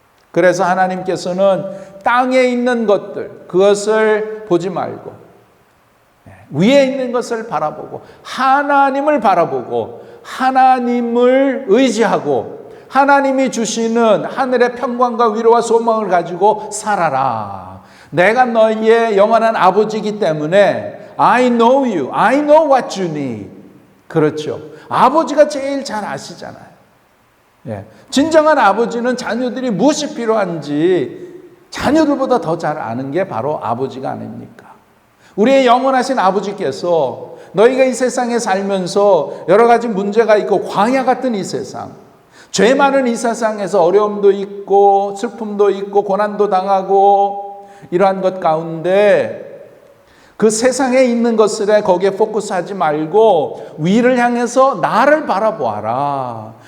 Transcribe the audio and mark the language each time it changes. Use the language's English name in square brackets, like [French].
[Korean] 그래서 하나님께서는 땅에 있는 것들, 그것을 보지 말고 위에 있는 것을 바라보고 하나님을 바라보고 하나님을 의지하고 하나님이 주시는 하늘의 평강과 위로와 소망을 가지고 살아라. 내가 너희의 영원한 아버지이기 때문에 [English] I know you, I know what you need. [Korean] 그렇죠. 아버지가 제일 잘 아시잖아요. 예. 진정한 아버지는 자녀들이 무엇이 필요한지 자녀들보다 더 잘 아는 게 바로 아버지가 아닙니까? 우리의 영원하신 아버지께서 너희가 이 세상에 살면서 여러 가지 문제가 있고 광야 같은 이 세상, 죄 많은 이 세상에서 어려움도 있고 슬픔도 있고 고난도 당하고 이러한 것 가운데 그 세상에 있는 것들에 거기에 포커스하지 말고 위를 향해서 나를 바라보아라.